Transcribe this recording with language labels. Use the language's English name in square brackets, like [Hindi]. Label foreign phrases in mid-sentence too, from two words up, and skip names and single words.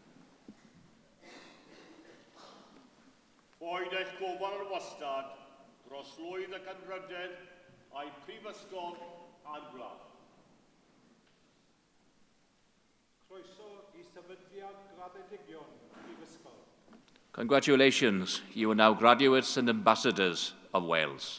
[Welsh] Boed eich gofal yn wastad dros lwydd ac anrydedd a'i Prifysgol a'r gwlad. Croeso I sefydliad graddedigion Prifysgol. [English] Congratulations, you are now graduates and ambassadors of Wales.